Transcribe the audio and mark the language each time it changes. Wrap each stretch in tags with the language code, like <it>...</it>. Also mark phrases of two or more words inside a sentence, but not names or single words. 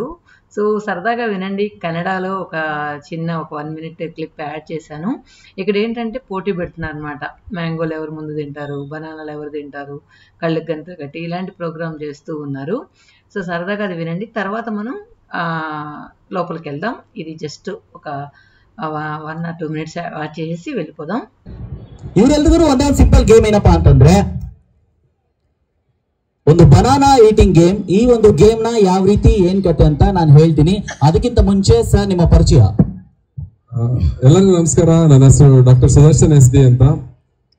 <te>సో సరదాగా వినండి. కన్నడలో ఒక 1 minute క్లిప్ యాడ్ చేశాను. ఇక్కడ ఏంటంటే పోటీ పెడుతున్నారు అనమాట. మ్యాంగోలు ఎవరు ముందు తింటారు, బనానాలు ఎవరు తింటారు, కళ్ళకి గంతలు కట్టి ఇలాంటి ప్రోగ్రామ్ చేస్తూ ఉన్నారు. సో సరదాగా అది వినండి. తర్వాత మనం లోపలికి వెళ్దాం. ఇది జస్ట్ ఒక 1 or 2 minutes ವಾಚ್ చేసి వెళ్ళిపోదాం.</te> <kn>ಇವರೆಲ್ಲರೂ ಒಂದೇ</kn> <en>simple game</en> <kn>ಏನಪ್ಪಾ ಅಂತಂದ್ರೆ ಒಂದು</kn> <en>banana eating game.</en> <kn>ಈ ಒಂದು ಗೇಮ್ ನ ಯಾವ ರೀತಿ ಏನ್ ಕತೆ ಅಂತ ನಾನು ಹೇಳ್ತೀನಿ. ಅದಕ್ಕಿಂತ ಮುಂಚೆ ಸರ್ ನಿಮ್ಮ ಪರಿಚಯ. ಎಲ್ಲರಿಗೂ ನಮಸ್ಕಾರ. ನನ್ನ ಹೆಸರು ಡಾಕ್ಟರ್ ಸುದರ್ಶನ್ SD ಅಂತ.</kn>